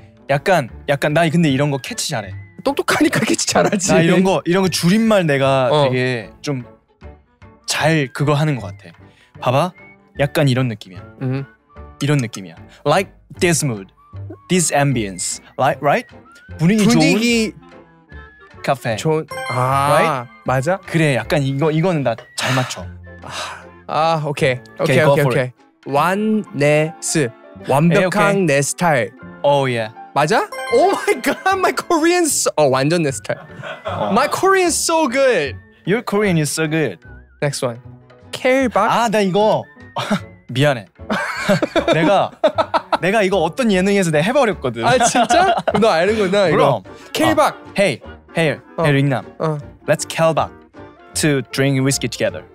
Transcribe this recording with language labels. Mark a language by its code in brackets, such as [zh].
[ko] 약간 나 근데 이런 거 캐치 잘해. 똑똑하니까 캐치 잘하지. 나 이런 거 줄임말 내가 되게 좀 잘 그거 하는 것 같아. 봐봐, 약간 이런 느낌이야. 이런 느낌이야. [en] Like this mood, this ambience, like right? [ko] 분위기 좋은 카페. 좋은. [en] right? [ko] 맞아? 그래, 약간 이거는 나 잘 맞춰. [en] 오케이. go for it. [ko] 완네스. 완벽한 [en] okay. [ko] 내 스타일. [en] Oh yeah. [ko] 맞아? [en] Oh my god, my Korean [ko] 완전 내 스타일. [en] My Korean is so good. Your Korean is so good. Next one. 켈박. [ko] 나 이거 미안해. 내가 이거 어떤 예능에서 내가 해버렸거든. 진짜? 너 아는구나 이거. 그럼. 켈박. [en] Hey, 링남. Let's 켈박 to drink whiskey together.